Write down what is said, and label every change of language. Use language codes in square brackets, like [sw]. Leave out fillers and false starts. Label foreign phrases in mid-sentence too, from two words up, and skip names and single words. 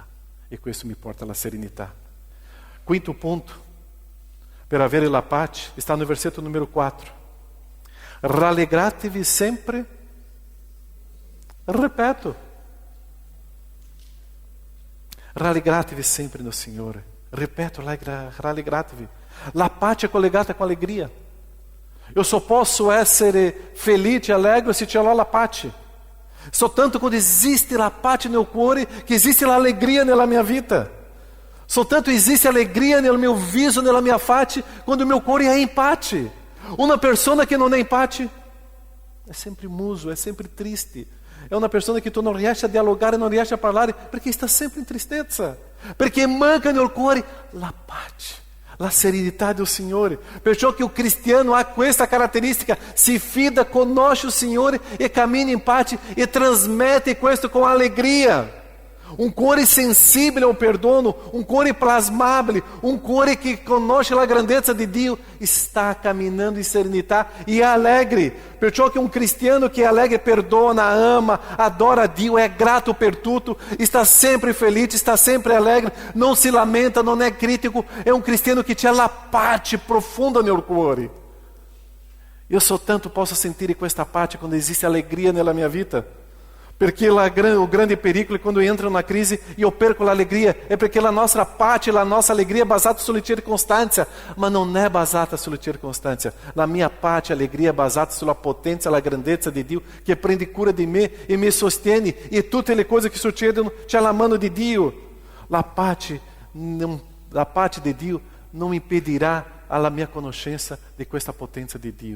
[it] E questo mi porta alla serenità. Quinto punto, per avere la pace, [pt] está no [it] versetto numero 4. Rallegratevi sempre, ripeto, rallegratevi sempre no Signore. Ripeto, rallegratevi. La pace è collegata [pt] com alegria. Eu só posso [it] essere felice e alegre se c'è la pace. Soltanto quando existe la pace nel cuore, che esiste l'alegria nella mia vita. Soltanto existe alegria nel mio viso, nella mia face, quando [pt] o meu [it] cuore è in pace. Una persona che non è in pace è sempre muso, è sempre triste. È una persona che tu non riesci a dialogare, non riesci a parlare, perché sta sempre in tristezza. Perché manca nel cuore la pace, la serenità del Signore. Perciò che o cristiano ha questa caratteristica: si fida, conosce o Signore e cammina in pace e trasmette questo [pt] com alegria. Um [it] cuore sensibile [pt] ao perdono, um [it] cuore plasmabile, [pt] um cuore que conosce a grandeza de Dio, está caminhando em serenità e é alegre. Perciò que um cristiano que é alegre, [it] perdona, ama, adora a Dio, é grato per tutto, [pt] está sempre feliz, está sempre alegre, não se lamenta, não é crítico, é um cristiano que tinha [it] la pace [pt] profunda [it] nel cuore. [pt] Eu soltanto posso sentir [it] questa pace [pt] quando existe alegria nella minha vida. Perché o [it] grande pericolo è [pt] quando eu entro na crise e eu perco a alegria. É porque a nossa [it] pace, [pt] a nossa alegria [it] é basata sulle circostanze, ma non è basata sulle circostanze. La mia pace, alegria è basata sulla potenza, la grandezza di Dio che prende cura di me e mi sostiene, e tutte le cose che succedono c'è la mano di Dio. La pace di Dio non impedirà alla mia conoscenza di questa potenza di Dio.